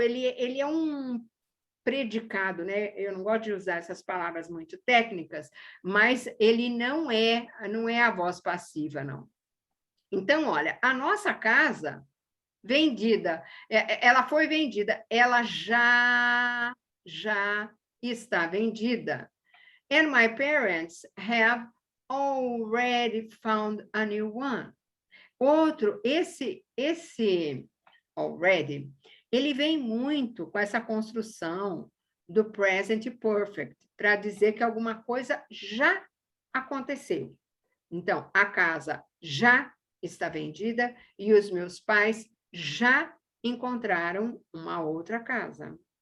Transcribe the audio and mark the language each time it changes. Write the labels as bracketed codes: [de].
[pt] Ele é um predicado, né? Eu não gosto de usar essas palavras muito técnicas, mas ele não é a voz passiva, não. Então, olha, a nossa casa vendida, ela foi vendida, ela já está vendida. [en] And my parents have already found a new one. [pt] Outro, esse already, ele vem muito com essa construção do present perfect, para dizer que alguma coisa já aconteceu. Então, a casa já está vendida e os meus pais já encontraram uma outra casa.